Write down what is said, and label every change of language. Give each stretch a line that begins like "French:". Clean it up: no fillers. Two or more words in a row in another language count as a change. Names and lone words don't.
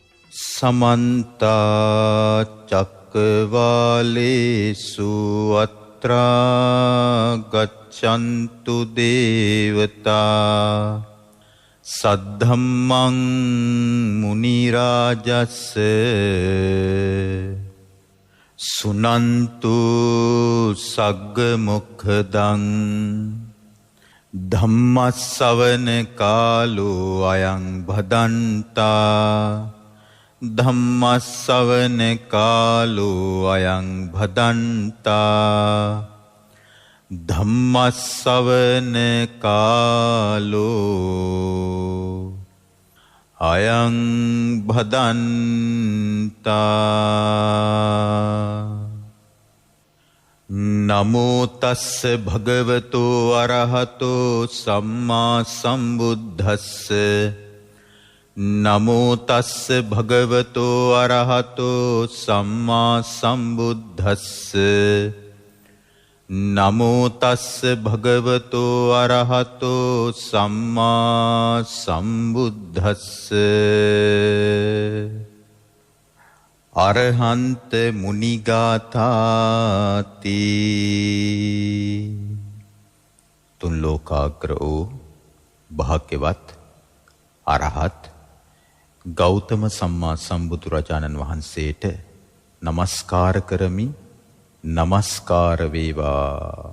Pali: समन्त चक्रवालेषु अत्रा गच्छन्तु देवता सद्धम्मं मुनिराजस्य सुनन्तु सग्गमुखदं धम्मස්සවන කාලෝ අයං භදන්තා ධම්මස්සවන කාලෝ අයං භදන්තා ධම්මස්සවන කාලෝ අයං භදන්තා නමෝ තස්ස භගවතෝ අරහතෝ සම්මා සම්බුද්දස්ස නමෝ තස්ස භගවතෝ අරහතෝ සම්මා සම්බුද්දස්ස නමෝ තස්ස භගවතෝ අරහතෝ සම්මා සම්බුද්දස්ස අරහන්ත මුනිගාථාති.
Sinhala: තුන් ලෝකාග්‍ර වූ භාග්‍යවත් අරහත් ගෞතම සම්මා සම්බුදුරජාණන් වහන්සේට නමස්කාර කරමි. නමස්කාර වේවා.